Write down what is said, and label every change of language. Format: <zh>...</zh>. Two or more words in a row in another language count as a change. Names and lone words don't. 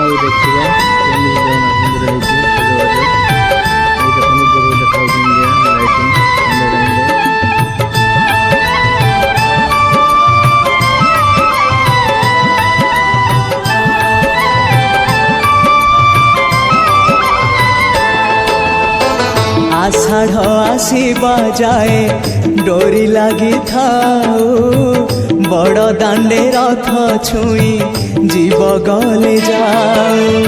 <or>ଦେଖିବା କେମିତି ଜଗନ୍ନାଥ ମନ୍ଦିର ହେଇଛି ସଜବାଜ। ଏଇଟା ସମୁଦ୍ରକୁ ଦେଖାଉଛି</or> <en>India lighting</en> <or>ସନ୍ଧ୍ୟା ଟାଇମରେ। ଆଷାଢ଼ ଆସିବା ଯାଏ ଡୋରି ଲାଗି ଥାଉ ବଡ଼ ଦାଣ୍ଡେ ରଥ ଛୁଇଁ ଜୀବ ଗଲେ ଯାଉ।</or>